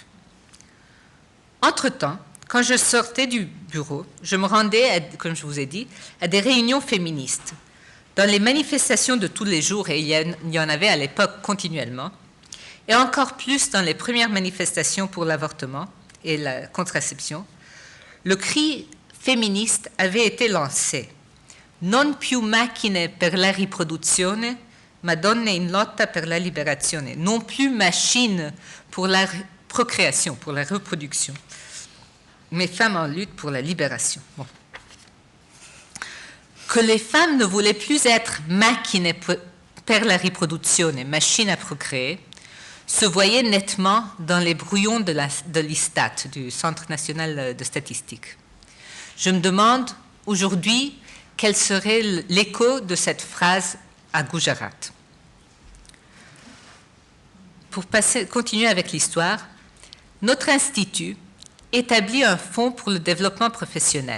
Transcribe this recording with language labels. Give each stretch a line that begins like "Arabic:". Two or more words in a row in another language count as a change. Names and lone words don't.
French: Entre-temps, quand je sortais du bureau, je me rendais, comme je vous ai dit, à des réunions féministes. Dans les manifestations de tous les jours, et il y en avait à l'époque continuellement, et encore plus dans les premières manifestations pour l'avortement et la contraception, le cri féministe avait été lancé.
Italian: Non più macchine per la riproduzione, ma donne in lotta per la liberazione.
French: Non plus machine pour la procréation, pour la reproduction, mais femmes en lutte pour la libération. Bon. Que les femmes ne voulaient plus être
Italian: macchine per la riproduzione,
French: machine à procréer, se voyait nettement dans les brouillons de l'ISTAT, du Centre national de statistique. Je me demande aujourd'hui quel serait l'écho de cette phrase à Gujarat. Pour continuer avec l'histoire, notre institut établit un fonds pour le développement professionnel.